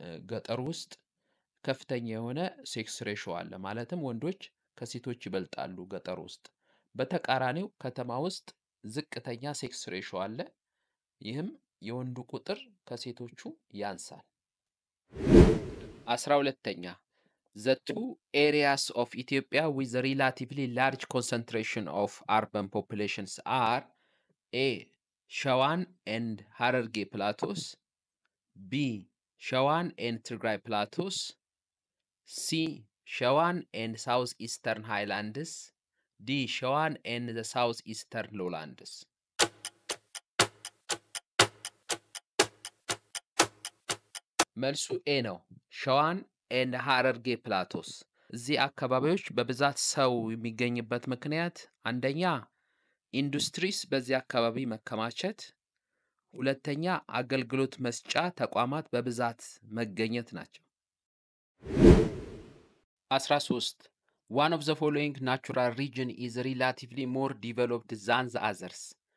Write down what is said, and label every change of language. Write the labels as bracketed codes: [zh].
[am] ገጠር ውስጥ ከፍተኛ የሆነ ሴክስ ሬሾ አለ። ማለትም ወንዶች ከሴቶች ይበልጣሉ ገጠር ውስጥ። በተቃራኒው ከተማ ውስጥ ዝቅተኛ ሴክስ ሬሾ አለ። ይህም የወንዱ ቁጥር ከሴቶቹ ያንሳል። 12ኛ [en] The two areas of Ethiopia with a relatively large concentration of urban populations are A. Shawan and Hararge plateaus, B. Shawan and Tigray plateaus, C. Shawan and southeastern highlands, D. Shawan and the southeastern lowlands. [am] መልሱ ኤ ነው። ሸዋን ኤንድ ሐረርጌ ፕላቶስ። እዚህ አካባቢዎች በብዛት ሰው የሚገኝበት ምክንያት አንደኛ ኢንዱስትሪስ በዚህ አካባቢ መከማቸት፣ ሁለተኛ አገልግሎት መስጫ ተቋማት በብዛት መገኘት ናቸው። 13 [en] One of the following natural region is relatively more developed than the others.